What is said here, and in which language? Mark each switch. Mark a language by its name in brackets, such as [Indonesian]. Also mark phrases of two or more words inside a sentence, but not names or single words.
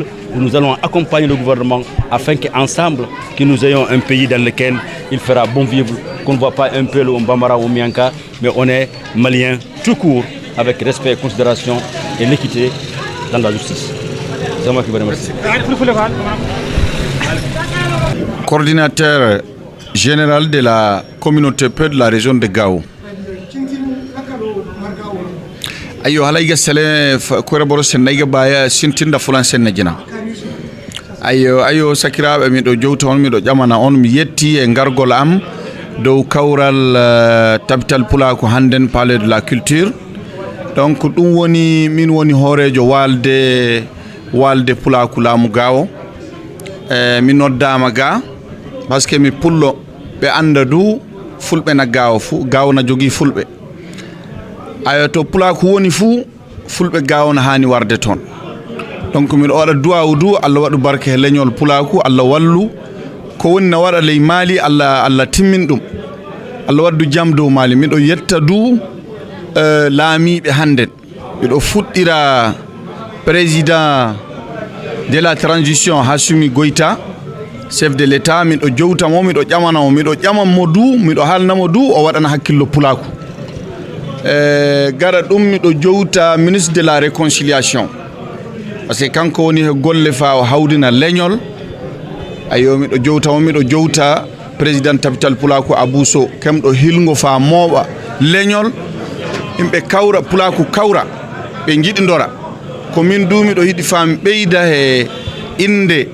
[French] Nous allons accompagner le gouvernement afin qu'ensemble, que nous ayons un pays dans lequel il fera bon vivre, qu'on ne voit pas un peu le Bambara ou Mianka, mais on est malien tout court, avec respect, considération et l'équité dans la justice. C'est moi qui vous remercie. Coordinateur général de la communauté Peul de la région de Gao. [Koyraboro Senni] Ayo halayga sale ko raboro sen nayga baya sintinda fulan sen najina ayo sakira [Fula] mi do jowto on mi do jamana on mi yetti e gargol am dow kawral Tabital Poulagou handen [French] palais de la culture. [Fula] Donc dum woni min woni horejo walde Poulagou laamu Gao min noddama ga [French] parce que [Fula] mi pullo ɓe anda du fulɓe na gawo fu gawo na jogi fulɓe ayo to pulaku woni fu fulɓe gawo na hani warde toon donc miɗo waɗa duwawu du Allah waɗu barke leñol pulaku Allah wallu ko woni na waɗa ley Mali Allah timmin ɗum Allah waddu jam dow Mali miɗo yetta du laamiɓe hannden miɗo fuɗɗira [French] président de la transition [Fula] Assimi Goïta [French] chef de l'état [Fula] miɗo jowtamo miɗo ƴamanamo miɗo ƴamanmo du miɗo haalnamo du o waɗana hakkillo pulaku gara ɗum miɗo jowta [French] ministre de la réconciliation parce que [Fula] kanko woni he golle fa o hawdina leñol ayo miɗo jowtamo miɗo jowta président tapital pulaku Abouso kemɗo hilgo fa mooɓa leñol yimɓe kawra pulaku kawra ɓe jiɗidora ko min du miɗo yiɗi fami ɓeyda he inde